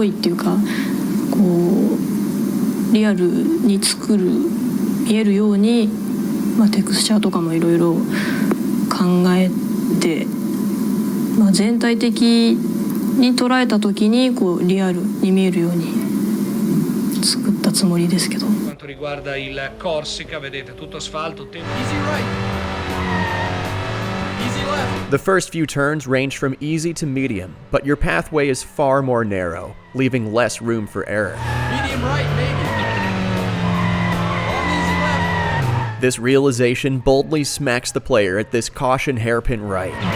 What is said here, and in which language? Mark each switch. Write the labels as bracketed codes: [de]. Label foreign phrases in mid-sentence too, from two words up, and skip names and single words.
[ja] いっていうか、こうリアルに見えるように、テクスチャーとかもいろいろ考えて、全体的に捉えた時にこうリアルに見えるように作ったつもりですけど。 [it] quanto riguarda il Corsica, vedete tutto asfalto. [en] The first few turns range from easy to medium, but your pathway is far more narrow, leaving less room for error. Medium right, maybe. Long easy left. This realization boldly smacks the player at this caution hairpin right.